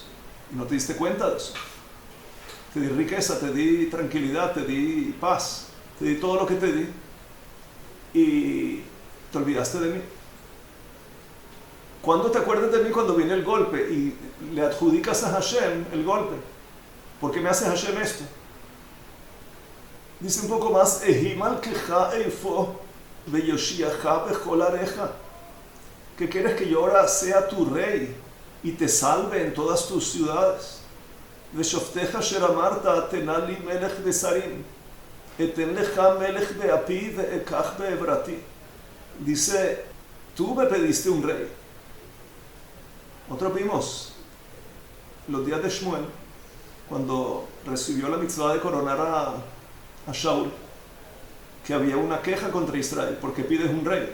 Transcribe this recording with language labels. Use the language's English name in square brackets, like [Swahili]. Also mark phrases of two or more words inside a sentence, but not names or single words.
[Spanish] Y no te diste cuenta de eso. Te di riqueza, te di tranquilidad, te di paz, te di todo lo que te di. Y te olvidaste de mí. ¿Cuándo te acuerdas de mí? Cuando viene el golpe y le adjudicas a Hashem el golpe. ¿Por qué me hace Hashem esto? Dice un poco más, [Hebrew] אהי מלכך אפוא ויושיעך בכל עריך. [Spanish] ¿Qué quieres que yo ahora sea tu rey y te salve en todas tus ciudades? [Hebrew] ושפטיך אשר אמרת תנה לי מלך ושרים אתן לך מלך באפי ואקח בעברתי. [Spanish] Dice, tú me pediste un rey. Nosotros vimos los días de Shmuel, cuando recibió la mitzvah de coronar a Shaul, que había una queja contra Israel, porque pides un rey.